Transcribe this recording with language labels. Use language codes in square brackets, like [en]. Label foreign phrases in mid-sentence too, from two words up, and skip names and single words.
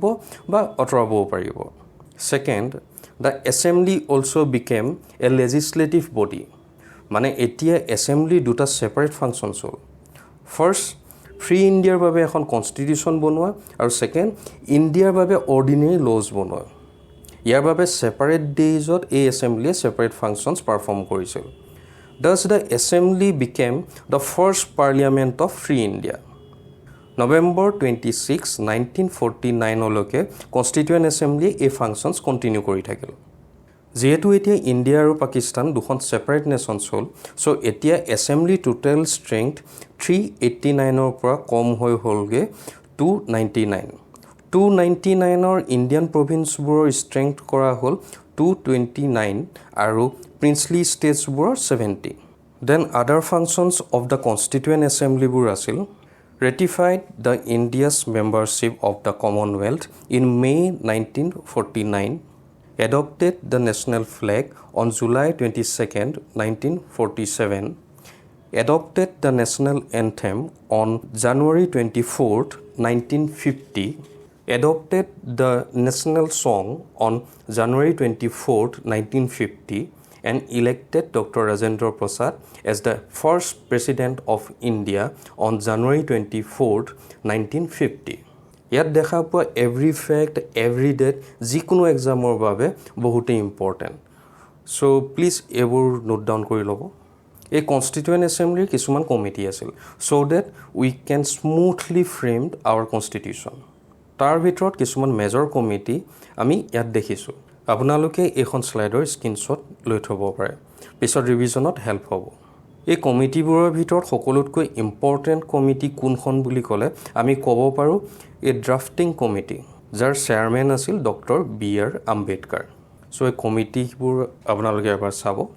[as] বা আঁতৰাবও পাৰিব [en] second the assembly also became a legislative body [as] মানে এতিয়া এছেম্বলিৰ দুটা [en] separate functions [as] হ'ল [en] first free Indiaৰ [as] বাবে এখন কনষ্টিটিউশ্যন বনোৱা আৰু ছেকেণ্ড ইণ্ডিয়াৰ বাবে [en] ordinary laws [as] বনোৱা ইয়াৰ বাবে [en] separate daysত [as] এই এছেম্বলিয়ে [en] separate functions perform [as] কৰিছিল [en] Thus, the Assembly became the first Parliament of Free India. [as] November 26, 1949 লৈকে Constituent Assembly এই functions continue কৰি থাকিল যেহেতু এতিয়া ইণ্ডিয়া আৰু পাকিস্তান দুখন [en] separate nations [as] হ'ল চ' এতিয়া [en] assembly total strength [as] 389ৰ পৰা কম হৈ হ'লগৈ [en] 299 299ৰ Indian provincesবোৰৰ strength [as] কৰা হ'ল [en] 229 আৰু princely statesবোৰৰ 70 then other functions of the constituent assemblyবোৰ আছিল ratified the India's membership of the commonwealth in May' 1949 adopted the national flag on July 22nd, 1947 adopted the national anthem on January 24th, 1950 adopted the national song on January 24th, 1950 and elected Dr. Rajendra Prasad as the first president of India on January 24th, 1950. [as] ইয়াত দেখা পোৱা [en] every fact every date [as] যিকোনো এক্সামৰ বাবে বহুতেই ইম্পৰ্টেণ্ট চ' প্লিজ এইবোৰ [en] note down [as] কৰি ল'ব এই কনষ্টিটুৱেণ্ট এছেম্বলিৰ কিছুমান কমিটি আছিল [en] so that we can smoothly framed our constitution [as] তাৰ ভিতৰত কিছুমান [en] major committee [as] আমি ইয়াত দেখিছোঁ আপোনালোকে এইখন [en] slideৰ screenshot [as] লৈ থ'ব পাৰে পিছত ৰিভিজনত হেল্প হ'ব এই কমিটিবোৰৰ ভিতৰত সকলোতকৈ [en] important committee [as] কোনখন বুলি ক'লে আমি ক'ব পাৰোঁ এই [en] drafting committee [as] যাৰ চেয়াৰমেন আছিল ডক্টৰ বি আৰ আম্বেদকাৰ চ' এই কমিটিবোৰ আপোনালোকে এবাৰ চাব